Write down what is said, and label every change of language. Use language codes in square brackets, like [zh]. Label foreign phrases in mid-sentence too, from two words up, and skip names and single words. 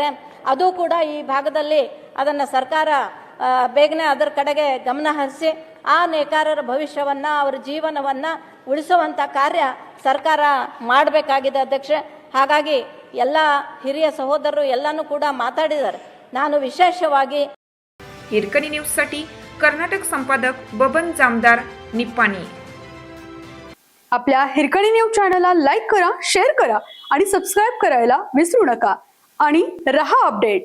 [kn] ಅದು ಕೂಡ ಈ ಭಾಗದಲ್ಲಿ ಅದನ್ನ ಸರ್ಕಾರ ಬೇಗನೆ ಅದರ ಕಡೆಗೆ ಗಮನ ಹರಿಸಿ ಆ ನೇಕಾರರ ಭವಿಷ್ಯವನ್ನ ಅವರ ಜೀವನವನ್ನ ಉಳಿಸುವಂತ ಕಾರ್ಯ ಸರ್ಕಾರ ಮಾಡಬೇಕಾಗಿದೆ ಅಧ್ಯಕ್ಷೆ. ಹಾಗಾಗಿ ಎಲ್ಲ ಹಿರಿಯ ಸಹೋದರರು ಎಲ್ಲಾನು ಕೂಡ माताडिದ್ದಾರೆ. ನಾನು ವಿಶೇಷವಾಗಿ [mr] हिरकणी न्यूजसाठी कर्नाटक संपादक बबन जामदार, निप्पाणी. आपल्या हिरकणी न्यूज चॅनलला लाईक करा, शेअर करा आणि सबस्क्राईब करायला विसरू नका आणि रहा अपडेट.